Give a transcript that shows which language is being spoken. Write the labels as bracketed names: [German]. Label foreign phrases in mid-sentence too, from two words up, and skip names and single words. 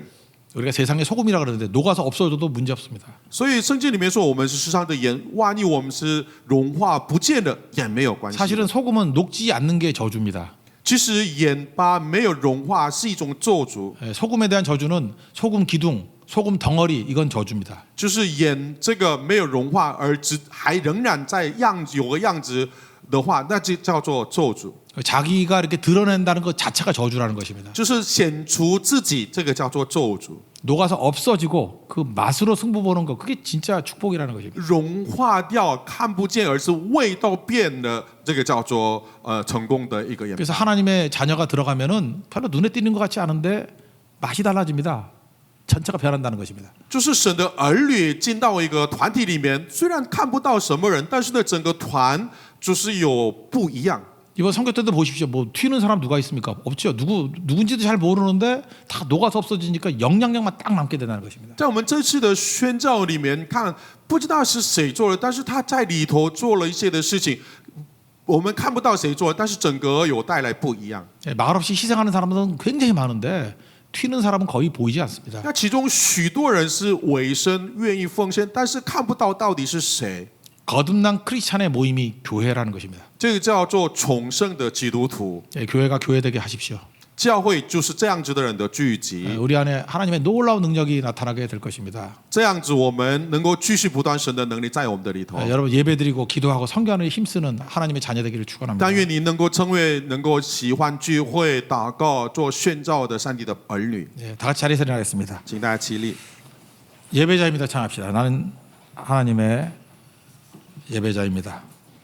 [Korean] 우리가 세상의 소금이라 그러는데 녹아서 없어져도 문제 없습니다. [Chinese] 所以圣经里面说，我们是世上的盐，万一我们是融化不见了，也没有关系。 [Korean] 사실은 소금은 녹지 않는 게 저주입니다. [Chinese] 其实盐巴没有融化是一种咒诅， [Korean] 소금에 대한 저주는 소금 기둥, 소금 덩어리 이건 저주입니다. [Chinese] 就是盐这个没有融化，而还仍然在有个样子， 的话，那就叫做咒诅。 [Korean] 자기가 이렇게 드러낸다는 것 자체가 저주라는 것입니다. [Chinese] 就是显出自己，这个叫做咒诅。 [Korean] 녹아서 없어지고 그 맛으로 승부 보는 거 그게 진짜 축복이라는 것입니다. [Chinese] 融化掉，看不见，而是味道变了，这个叫做成功的一个演。 [Korean] 그래서 하나님의 자녀가 들어가면은 별로 눈에 띄는 것 같지 않은데 맛이 달라집니다. 전체가 변한다는 것입니다. [Chinese] 就是神的儿女进到一个团体里面，虽然看不到什么人，但是呢，整个团就是有不一样。 [Korean] 이번 선교 때도 보십시오. 뭐 튀는 사람 누가 있습니까? 없죠. 누군지도 잘 모르는데 다 녹아서 없어지니까 영향력만 딱 남게 된다는 것입니다. [Chinese] 在我们这次的宣教里面看，不知道是谁做的，但是他在里头做了一些的事情，我们看不到谁做，但是整个有带来不一样。 [Korean] 말없이 희생하는 사람들은 굉장히 많은데 튀는 사람은 거의 보이지 않습니다. [Chinese] 那其中许多人是委身愿意奉献，但是看不到到底是谁。 [Korean] 거듭난 크리스찬의 모임이 교회라는 것입니다. [Chinese] 这个叫做重生的基督徒， [Korean] 교회가 교회되게 하십시오. [Chinese] 教会就是这样子的人的聚集。 [Korean] 우리 안에 하나님의 놀라운 능력이 나타나게 될 것입니다. [Chinese] 这样子，我们能够继续不断神的能力在我们的里头。 [Korean] 여러분 예배드리고 기도하고 선교하는 힘쓰는 하나님의 자녀 되기를 축원합니다. [Chinese] 但愿你能够成为能够喜欢聚会、祷告、做宣召的上帝的儿女。 [Korean] 다 같이 자리에서 일어나겠습니다. [Chinese] 请大家起立。 [Korean] 예배자입니다. 찬합시다. 나는 하나님의 예배자입니다.